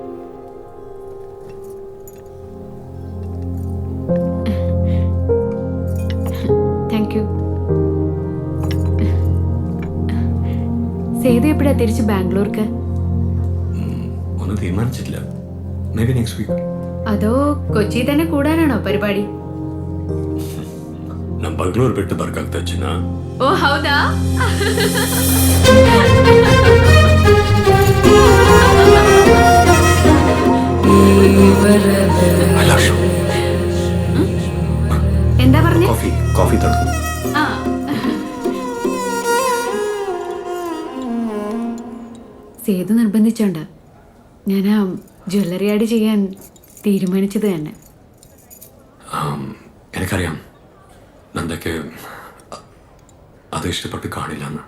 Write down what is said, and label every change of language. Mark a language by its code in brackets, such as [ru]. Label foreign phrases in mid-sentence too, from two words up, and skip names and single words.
[en] thank you. [ml] സേതു എപ്പോഴാ തിരിച്ച് ബാംഗ്ലൂർക്ക്? ഒന്നും തീരുമാനിച്ചിട്ടില്ല. [en] maybe next week. [ml] അതോ കൊച്ചി തന്നെ കൂടാനാണോ പരിപാടി? [kn] ನಾನು ಬೆಂಗಳೂರು ಬಿಟ್ಟು ಬರ್ಕಾಗ್ತಾ ಚಿನ್ನ. ಓ ಹೌದಾ? [ml] എന്താ പറഞ്ഞേ? [kn] ಕಾಫಿ ತಗೊಂಡು. [ml] സേതു നിർബന്ധിച്ചോണ്ട് ഞാൻ ആ [en] jewellery ad [ml] ചെയ്യാൻ തീരുമാനിച്ചത് തന്നെ. എനിക്കറിയാം നന്ദയ്ക്ക് അത് ഇഷ്ടപ്പെട്ട് കാണില്ല എന്ന്.